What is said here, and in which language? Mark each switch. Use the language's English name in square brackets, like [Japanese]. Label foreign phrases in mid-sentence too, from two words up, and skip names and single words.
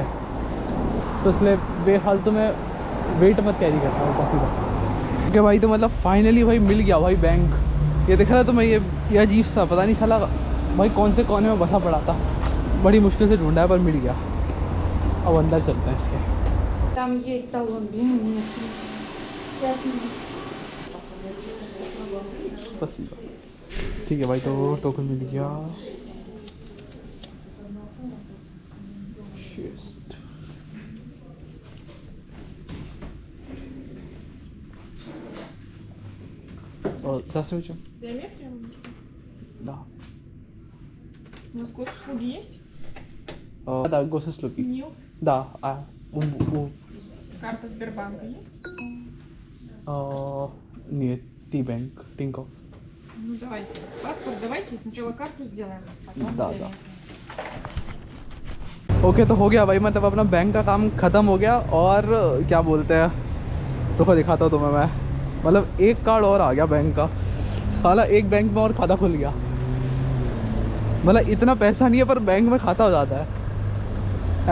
[Hindi] तो इसलिए बेफालतू में वेट मत कैरी करना होगा सीधा। ओके भाई, तो मतलब फाइनली भाई मिल गया भाई बैंक। ये दिख रहा है तो मैं ये अजीब सा पता नहीं साला भाई कौन से कोने में बसा पड़ा था, बड़ी मुश्किल से ढूंढा है पर मिल गया। अब अंदर चलते हैं इसके। [Russian] Там есть талон, нет. Спасибо। [Hindi] ठीक है भाई, तो टोकन मिल गया। Shit. [Russian] Здравствуйте. Биометрия? Да. У нас госуслуги есть? Да, госуслуги. СНИЛС? Да. Карта Сбербанка есть? Нет, T-Bank, Tinkoff. Ну давайте. Паспорт давайте, сначала карту сделаем, потом Да, биометрию. [Hindi] ओके, तो हो गया भाई, मतलब अपना बैंक का काम ख़त्म हो गया। और क्या बोलते हैं, रुको दिखाता हूँ तुम्हें मैं। मतलब एक कार्ड और आ गया बैंक का, साला एक बैंक में और खाता खुल गया। मतलब इतना पैसा नहीं है पर बैंक में खाता हो जाता है।